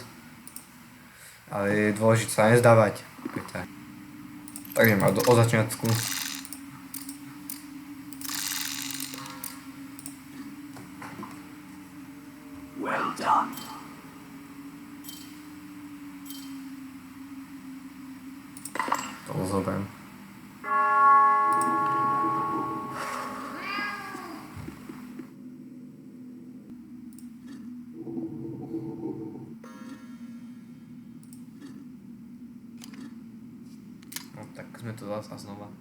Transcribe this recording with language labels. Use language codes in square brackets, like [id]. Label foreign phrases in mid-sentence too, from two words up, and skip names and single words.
[sk] Ale je dôležité sa nezdávať. Tak idem od začiatku. [en] Well done. [sk] To zoberiem. No tak sme to zase a znova.